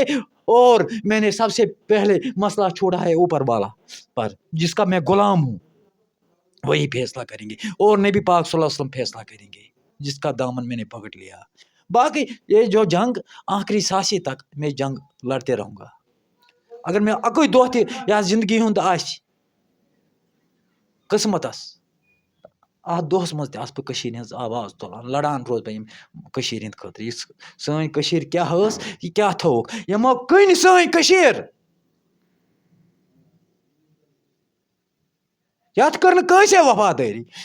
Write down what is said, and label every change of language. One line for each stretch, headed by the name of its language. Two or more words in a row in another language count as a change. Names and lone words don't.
Urdu: اور میں نے سب سے پہلے مسئلہ چھوڑا ہے اوپر والا پر, جس کا میں غلام ہوں. وہی فیصلہ کریں گے, اور نبی پاک صلی اللہ علیہ وسلم فیصلہ کریں گے, جس کا دامن میں نے پکڑ لیا. باقی یہ جو جنگ آخری سانسی تک میں جنگ لڑتے رہوں گا.
Kashmiri: اگر میں اکوئی دۄہ تہِ یا زندگی ہُنٛد آسہِ قسمتس, اتھ دۄہس منٛز تہِ آسہٕ بہٕ کٔشیٖرِ ہٕنٛز آواز تُلان, لڑان روزٕ بہٕ ییٚمہِ کٔشیٖرِ ہٕنٛدِ خٲطرٕ. یہِ سٲنۍ کٔشیٖر کیٛاہ ٲس یہِ کیٛاہ تھٲوٕکھ یِمو کٕنۍ سٲنۍ کٔشیٖر. یتھ کٔر نہٕ کٲنٛسے وفادٲری.